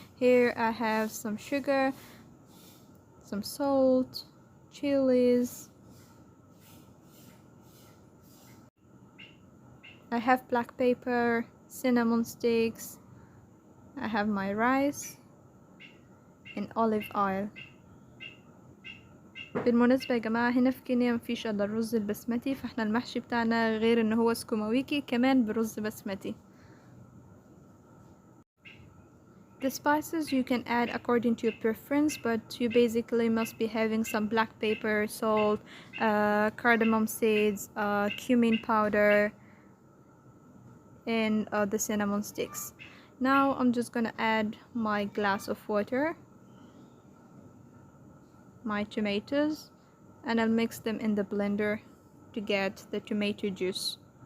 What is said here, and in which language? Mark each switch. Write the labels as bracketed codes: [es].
[en] Here I have some sugar, some salt, chilies. I have black pepper, cinnamon sticks. I have my rice and olive oil. [ar] بالمناسبة يا جماعة، هنا في كينيا مفيش الا الرز البسمتي، فاحنا المحشي بتاعنا غير ان هو سكوماويكي كمان برز بسمتي. [en] The spices you can add according to your preference, but you basically must be having some black pepper, salt, cardamom seeds, cumin powder, and the cinnamon sticks. Now I'm just gonna add my glass of water, my tomatoes, and I'll mix them in the blender to get the tomato juice.